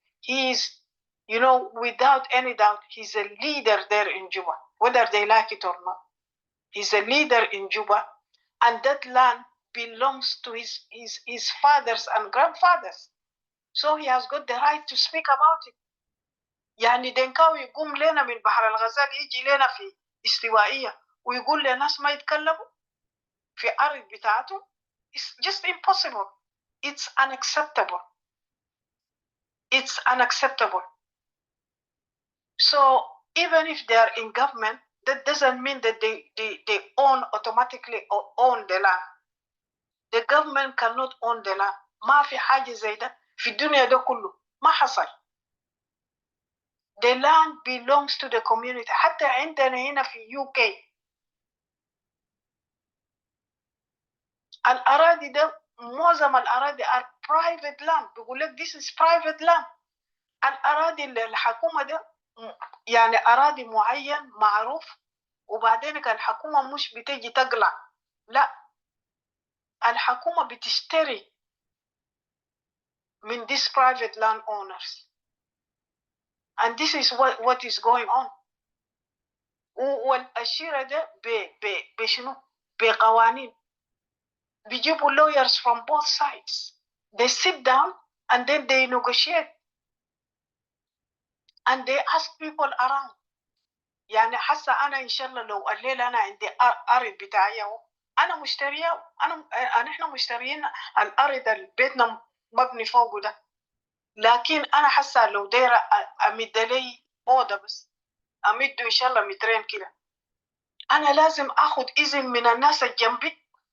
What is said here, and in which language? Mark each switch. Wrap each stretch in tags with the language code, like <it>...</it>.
<en>He is, without any doubt, he's a leader there in Juba, whether they like it or not. He's a leader in Juba, and that land belongs to his fathers and grandfathers. So he has got the right to speak about it.</en> <ar>يعني دنكاوي يقوم لنا من بحر الغزال يجي لنا في استوائية ويقول لناس ما يتكلموا في أرض بتاعته.</ar> <en>It's just impossible. It's unacceptable. It's unacceptable. So even if they are in government, that doesn't mean that they automatically own the land. The government cannot own the land.</en> <ar>ما في حاجة زي ده في الدنيا ده كله. ما حصل.</ar> <en>The land belongs to the community.</en> <ar>حتى عندنا هنا في UK الأراضي ده معظم الأراضي</ar> <en>are private land.</en> <ar>بيقول لك</ar> <en>this is private land.</en> <ar>الأراضي الحكومة ده يعني أراضي معين معروف، وبعدين الحكومة مش بتجي تقلع، لا، الحكومة بتشتري من</ar> <en>these private land owners. And this is what is going on.</en> <ar>والشيرة ده بشنو؟ بقوانين. بيجيبوا</ar> <en>lawyers from both sides. They sit down and then they negotiate and they ask people around.</en> <ar>يعني حاسة أنا إن شاء الله لو الليلة أنا عندي أرض بتاعي أهو، أنا مشتريه، إحنا مشتريين الأرض اللي بيتنا مبني فوقه ده، لكن أنا حاسة لو دايرة أمد لي أوضة بس، أمده إن شاء الله مترين كده، أنا لازم أخذ إذن من الناس الجنبي.</ar>